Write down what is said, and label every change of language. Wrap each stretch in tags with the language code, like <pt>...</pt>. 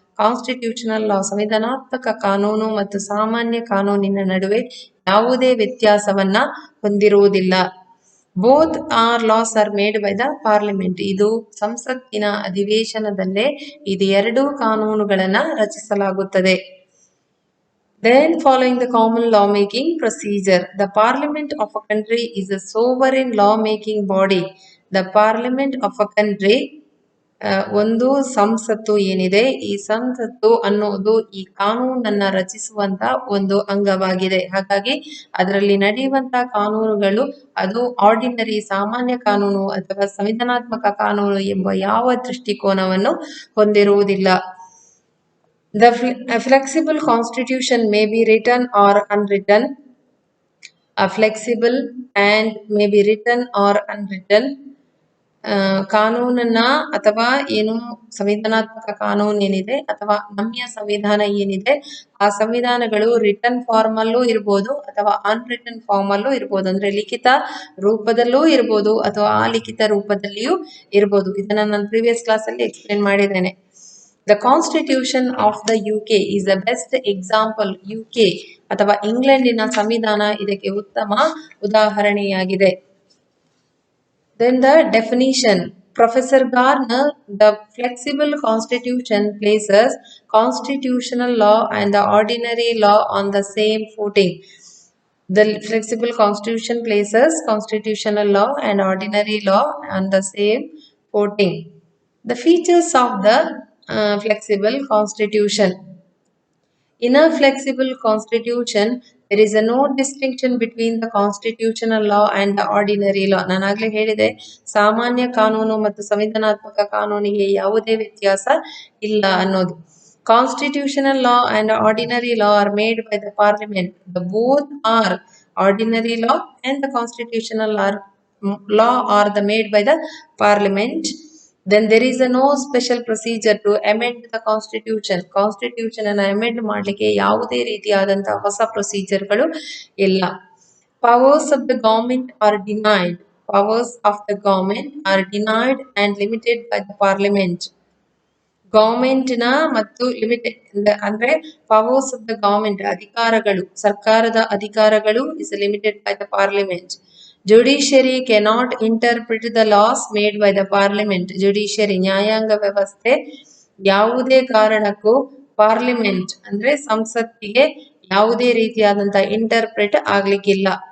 <kn>Constitutional ಲಾ ಸಂವಿಧಾನಾತ್ಮಕ ಕಾನೂನು ಮತ್ತು ಸಾಮಾನ್ಯ ಕಾನೂನಿನ ನಡುವೆ ಯಾವುದೇ ವ್ಯತ್ಯಾಸವನ್ನ ಹೊಂದಿರುವುದಿಲ್ಲ.</kn> <en>Both are laws are made by the parliament.</en> <kn>ಇದು ಸಂಸತ್ತಿನ ಅಧಿವೇಶನದಲ್ಲೇ ಇದು ಎರಡು ಕಾನೂನುಗಳನ್ನ ರಚಿಸಲಾಗುತ್ತದೆ.</kn> <en>Then following the common lawmaking procedure, the parliament of a country is a sovereign lawmaking body. The parliament of a country</en> <kn>ಒಂದು ಸಂಸತ್ತು ಏನಿದೆ, ಈ ಸಂಸತ್ತು ಅನ್ನೋದು ಈ ಕಾನೂನನ್ನ ರಚಿಸುವಂತ ಒಂದು ಅಂಗವಾಗಿದೆ. ಹಾಗಾಗಿ ಅದರಲ್ಲಿ ನಡೆಯುವಂತ ಕಾನೂನುಗಳು ಅದು ಆರ್ಡಿನರಿ ಸಾಮಾನ್ಯ ಕಾನೂನು ಅಥವಾ ಸಂವಿಧಾನಾತ್ಮಕ ಕಾನೂನು ಎಂಬ ಯಾವ ದೃಷ್ಟಿಕೋನವನ್ನು ಹೊಂದಿರುವುದಿಲ್ಲ.</kn> <en>The flexible constitution may be written or unwritten. A flexible and may be written or unwritten.</en> <kn>ಕಾನೂನನ್ನ ಅಥವಾ ಏನು ಸಂವಿಧಾನಾತ್ಮಕ ಕಾನೂನು ಏನಿದೆ ಅಥವಾ ನಮ್ಯ ಸಂವಿಧಾನ ಏನಿದೆ ಆ ಸಂವಿಧಾನಗಳು ರಿಟರ್ನ್ ಫಾರ್ಮ್ ಅಲ್ಲೂ ಇರ್ಬೋದು ಅಥವಾ ಅನ್ರಿಟನ್ ಫಾರ್ಮ್ ಅಲ್ಲೂ ಇರ್ಬೋದು. ಅಂದ್ರೆ ಲಿಖಿತ ರೂಪದಲ್ಲೂ ಇರ್ಬೋದು ಅಥವಾ ಅಲಿಖಿತ ರೂಪದಲ್ಲಿಯೂ ಇರ್ಬೋದು. ಇದನ್ನ ನಾನು ಪ್ರೀವಿಯಸ್ ಕ್ಲಾಸ್ ಅಲ್ಲಿ ಎಕ್ಸ್ಪ್ಲೇನ್ ಮಾಡಿದ್ದೇನೆ.</kn> <en>The Constitution of the UK is the best example.</en> <kn>UK ಅಥವಾ ಇಂಗ್ಲೆಂಡಿನ ಸಂವಿಧಾನ ಇದಕ್ಕೆ ಉತ್ತಮ ಉದಾಹರಣೆಯಾಗಿದೆ.</kn> <en>Then the definition. Professor Garner, the flexible constitution places constitutional law and the ordinary law on the same footing. The flexible constitution places constitutional law and ordinary law on the same footing. The features of the flexible constitution. In a flexible constitution, there is no distinction between the constitutional law and the ordinary law.</en> <kn>ನಾನು ಆಗ್ಲೇ ಹೇಳಿದೆ, ಸಾಮಾನ್ಯ ಕಾನೂನು ಮತ್ತು ಸಂವಿಧಾನಾತ್ಮಕ ಕಾನೂನಿಗೆ ಯಾವುದೇ ವ್ಯತ್ಯಾಸ ಇಲ್ಲ ಅನ್ನೋದು.</kn> <en>Constitutional law and ordinary law are made by the parliament. The both are ordinary law and the constitutional law are made by the parliament. Then there is no special procedure to amend the constitution.</en> <kn>Constitution ಅನ್ನು amend ಮಾಡಲಿಕ್ಕೆ ಯಾವುದೇ ರೀತಿಯಾದಂತಹ ಹೊಸ ಪ್ರೊಸೀಜರ್ಗಳು ಇಲ್ಲ.</kn> <en>Powers of the government are denied. Powers of the government are denied and limited by the parliament.</en> <kn>ಗವರ್ಮೆಂಟ್ನ ಮತ್ತು limited ಅಂದ್ರೆ</kn> <en>powers of the government</en> <kn>ಅಧಿಕಾರಗಳು ಸರ್ಕಾರದ ಅಧಿಕಾರಗಳು</kn> <en>Is limited by the parliament. Judiciary cannot interpret the laws made by the parliament.</en> <kn>Judiciary ನ್ಯಾಯಾಂಗ ವ್ಯವಸ್ಥೆ ಯಾವುದೇ ಕಾರಣಕ್ಕೂ parliament ಅಂದ್ರೆ ಸಂಸತ್ತಿಗೆ ಯಾವುದೇ ರೀತಿಯಾದಂತಹ ಇಂಟರ್ಪ್ರಿಟ್ ಆಗ್ಲಿಕ್ಕಿಲ್ಲ.</kn>